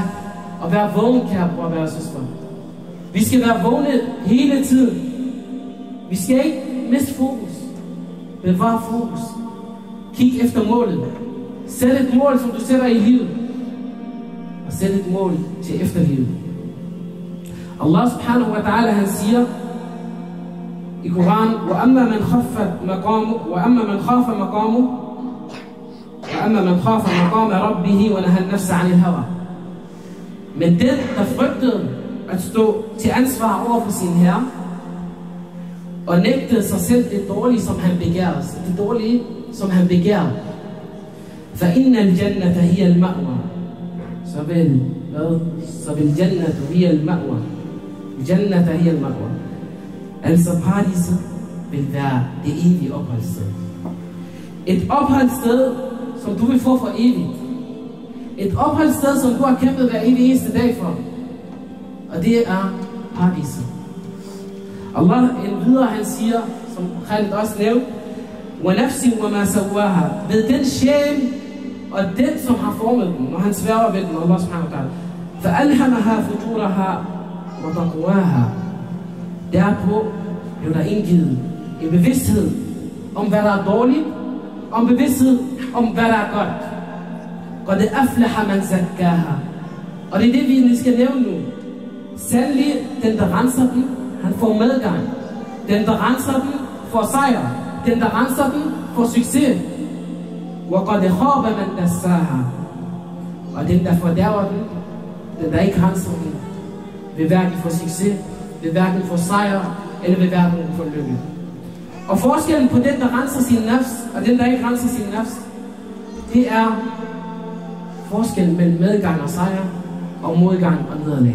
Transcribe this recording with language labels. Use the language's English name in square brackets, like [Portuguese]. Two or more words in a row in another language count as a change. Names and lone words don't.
[Danish] Og være vågen, kære bror og være søster. Vi skal være vågne hele tiden. Vi skal ikke miste fokus. Bevar fokus. Kig efter målet. Sæt et mål, som du sætter i livet. Og sæt et mål til efterlivet. [Arabic] الله سبحانه وتعالى, [Danish] han siger i Koran, [Arabic] وَأَمَّا مَنْ خَافَ مَقَامَ رَبِّهِ وَنَهَى النَّفْسَ عَنِ الْهَوَى. [Danish] Men den, der frygtede at stå til ansvar over for sin herre, og nægtede sig selv det dårlige, som han begærede. Det dårlige, som han begærede. [Arabic] فَإِنَّ الْجَنَّةَ هِيَ الْمَأْوَى. [Danish] Så vil [Arabic] جنة هي المأوى. جنة هي المأوى. [Danish] Altså paradiset vil være det evige opholdssted. Et opholdssted, som du vil få for evigt. Et opholdssted, som du har kæmpet hver evig eneste dag for. Og det er paradiset. Allah endvidere, han siger, som Khalid også nævnte, [Arabic] وَنَفْسٍ وَمَا سَوَّاهَا. [Danish] Ved den sjæl og den, som har formet den, når han sværger ved den, [Arabic] الله سبحانه وتعالى. فَأَلْهَمَهَا فُجُورَهَا وَتَقْوَاهَا. [Danish] Derpå blev der indgivet en bevidsthed om, hvad der er dårligt, om bevidsthed om, hvad der er godt. [Arabic] قَدْ أَفْلَحَ مَنْ زَكَّاهَا. [Danish] Og det er det, vi skal nævne nu. Sandelig, den der renser den, han får medgang. Den der renser den, får sejr. Den der renser den, får succes. [Arabic] وَقَدْ خَابَ مَنْ دَسَّاهَا. [Danish] Og den der fordærver den, den der ikke renser den, vil hverken få succes, vil hverken få sejr, eller vil hverken få lykke. Og forskellen på den, der renser sin nafs, og den, der ikke renser sin nafs, det er forskellen mellem medgang og sejr, og modgang og nederlag.